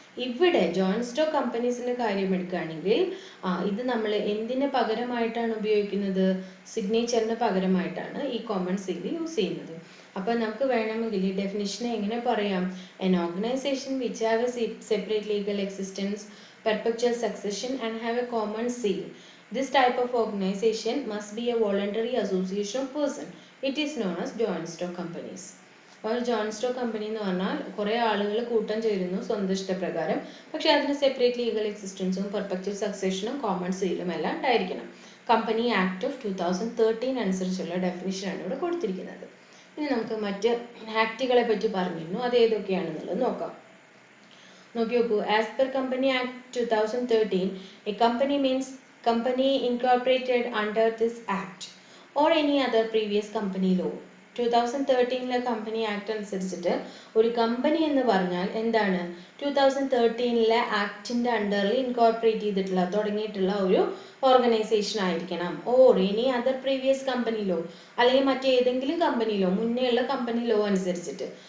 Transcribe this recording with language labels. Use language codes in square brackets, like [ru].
[ml] ഇവിടെ joint stock കമ്പനീസിൻ്റെ കാര്യം എടുക്കുകയാണെങ്കിൽ ഇത് നമ്മൾ എന്തിന് പകരമായിട്ടാണ് ഉപയോഗിക്കുന്നത്? സിഗ്നേച്ചറിന് പകരമായിട്ടാണ് ഈ കോമൺ സീൽ യൂസ് ചെയ്യുന്നത്. അപ്പോൾ നമുക്ക് വേണമെങ്കിൽ ഈ ഡെഫിനിഷനെ എങ്ങനെ പറയാം? [en] An organization which have a separate legal existence, perpetual succession and have a common seal. This type of organization must be a voluntary association of person. It is known as joint stock companies. [ml] ഒരു joint stock company എന്ന് പറഞ്ഞാൽ കുറേ ആളുകൾ കൂട്ടം ചേരുന്നു സ്വന്തം ഇഷ്ടപ്രകാരം. പക്ഷെ അതിന് സെപ്പറേറ്റ് ലീഗൽ എക്സിസ്റ്റൻസും പെർപെക്ച്വൽ സക്സഷനും കോമൺ സീലും എല്ലാം ഉണ്ടായിരിക്കണം. കമ്പനി ആക്ട് ഓഫ് 2013 അനുസരിച്ചുള്ള ഡെഫിനിഷനാണ് ഇവിടെ കൊടുത്തിരിക്കുന്നത്. ഇനി നമുക്ക് മറ്റ് ആക്റ്റുകളെ പറ്റി പറഞ്ഞിരുന്നു, അത് ഏതൊക്കെയാണെന്നുള്ളത് നോക്കാം. നോക്കി നോക്കൂ. [en] As per company act 2013, a company means company incorporated under this act or any other previous company law. [ml] 2013 company act അനുസരിച്ചിട്ട് ഒരു കമ്പനി എന്ന് പറഞ്ഞാൽ എന്താണ്? 2013 ആക്ടിന്റെ അണ്ടറിൽ ഇൻകോർപ്പറേറ്റ് ചെയ്തിട്ടുള്ള തുടങ്ങിയിട്ടുള്ള ഒരു ഓർഗനൈസേഷൻ ആയിരിക്കണം. [en] or any other previous company ലോ, [ml] അല്ലെങ്കിൽ മറ്റേതെങ്കിലും കമ്പനി ലോ, മുന്നേ ഉള്ള കമ്പനി ലോ അനുസരിച്ചിട്ട്.